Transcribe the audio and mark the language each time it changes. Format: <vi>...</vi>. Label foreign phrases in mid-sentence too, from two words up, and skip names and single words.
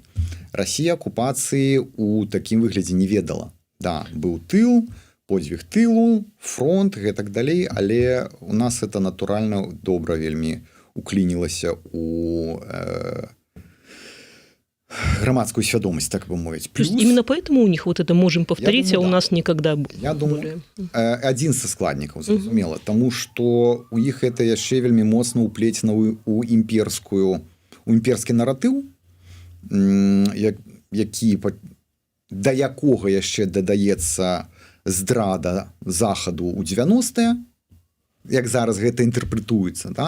<be>Расія акупацыі ў такім выглядзе не ведала. Да, быў тыл, подзвіг тылу, фронт, гэтак далей, але у нас это натуральна добра вельмі уклінілася у громадскую свядомасць, так бы мовіць. Плюс...</be> <ru>Именно поэтому у них вот это можем повторить, думаю, а у нас никогда...</ru> <be>Я думаю, адзін са складнікаў, зразумела, таму што у іх это яшчэ вельмі моцна ўплецена у імперскі наратыў, які, да якога яшчэ дадаецца здрада захаду ў 90-е, як зараз гэта інтэрпрэтуецца, да?</be>